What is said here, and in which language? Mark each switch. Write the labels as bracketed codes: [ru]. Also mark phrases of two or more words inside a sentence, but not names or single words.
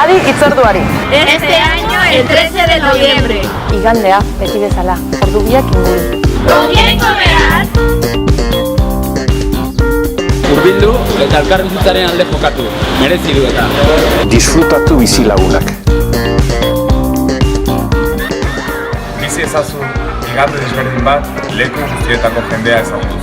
[eu] Hitzorduari. [es] Este año el 13 de noviembre. [eu] Igandea, beti bezala. Ordubiak inguru. [es] ¿Con quién comerás? [eu] Hurbildu eta elkarbizitzaren alde jokatu. Merezi du eta. Disfrutatu bizilagunak. Bizi ezazun igande desberdin bat leku guztietako jendea ezagutuz.